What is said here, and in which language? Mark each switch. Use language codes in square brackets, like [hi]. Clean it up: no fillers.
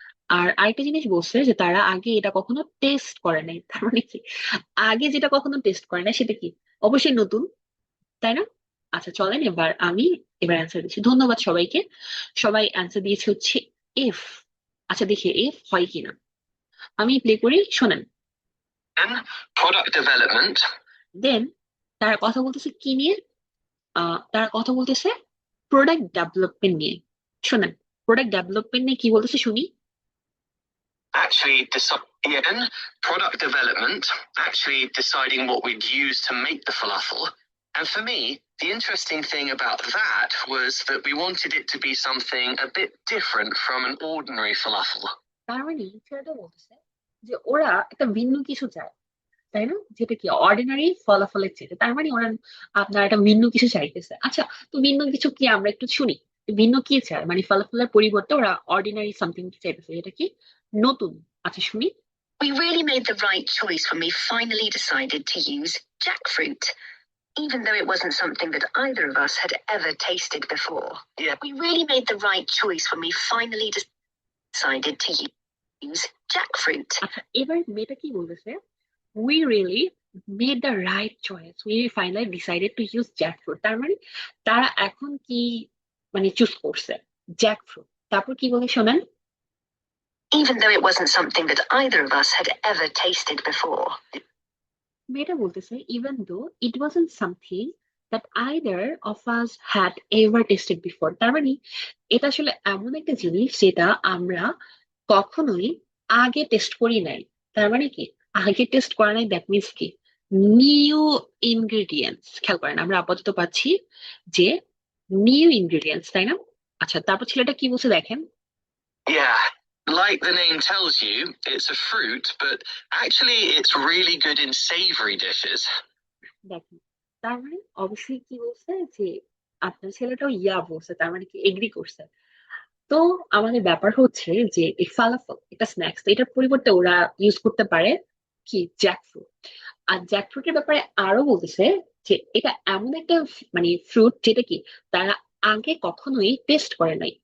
[bn] আর আরেকটা জিনিস বলছে যে তারা আগে এটা কখনো টেস্ট করে নাই, তার মানে কি আগে যেটা কখনো টেস্ট করে না সেটা কি অবশ্যই নতুন, তাই না? আচ্ছা চলেন, এবার অ্যান্সার দিচ্ছি। ধন্যবাদ সবাইকে, সবাই অ্যান্সার দিয়েছে হচ্ছে এফ। আচ্ছা দেখি এফ হয় কিনা, আমি প্লে করি, শোনেন। [en] And product development, [bn] দেন তারা কথা বলতেছে কি নিয়ে? তারা কথা বলতেছে প্রোডাক্ট ডেভেলপমেন্ট নিয়ে। শোনেন, প্রোডাক্ট ডেভেলপমেন্ট নিয়ে কি বলতেছে শুনি। [en] actually in product development, actually deciding what we'd use to make the falafel. And for me, the interesting thing about that was that we wanted it to be something a bit different from an ordinary falafel. [bn] তার মানে ছেলেটা বলতেছে যে ওরা একটা ভিন্ন কিছু চায়, তাই না? যেটা কি অর্ডিনারি ফলাফলের চেয়ে, তার মানে ওরা আপনার একটা ভিন্ন কিছু চাইতেছে। আচ্ছা, তো ভিন্ন কিছু কি আমরা একটু শুনি, ভিন্ন কি চায়, মানে ফলাফলের পরিবর্তে ওরা অর্ডিনারি সামথিং চাইতেছে, এটা কি নতুন। আচ্ছা শুনি। [en] We really made the right choice when we finally decided to use jackfruit, even though it wasn't something that either of us had ever tasted before. Yeah. We really made the right choice when we finally decided to use jackfruit. [bn] আচ্ছা, এবার মেয়েটা কি বলতেছে, [en] we really made the right choice, we finally decided to use jackfruit। [bn] তার মানে তারা এখন কি মানে চুজ করছে জ্যাকফ্রুট। তারপর কি বলে শোনেন। [en] Even though it wasn't something that either of us had ever tasted before. [bn] মেয়েটা বলতেছে [en] even though it wasn't something that either of us had ever tasted before। [bn] তার মানে এটা আসলে এমন একটা জিনিস যেটা আমরা কখনোই আগে টেস্ট করি নাই। তার মানে কি আগে টেস্ট করা নাই, [en] that means [bn] কি নিউ ইনগ্রেডিয়েন্টস। খেয়াল করেন, আমরা আপাতত পাচ্ছি যে নিউ ইনগ্রেডিয়েন্টস, তাই না? আচ্ছা, তারপর ছেলেটা কি বলছে দেখেন। [en] Yeah, like the name tells you, it's a fruit, but actually it's really good in savory dishes. [bn] দেখেন, তার মানে অবশ্যই কি বলছে যে আপনার ছেলেটাও বলছে, তার মানে কি এগ্রি করছে। তো আমাদের ব্যাপার হচ্ছে যে এই ফালাফল এটা স্ন্যাক্স, এটার পরিবর্তে ওরা ইউজ করতে পারে কি জ্যাকফ্রুট। আর জ্যাকফ্রুটের ব্যাপারে আরো বলতেছে যে এটা এমন একটা মানে ফ্রুট যেটা কি তারা আগে কখনোই টেস্ট করে নাই।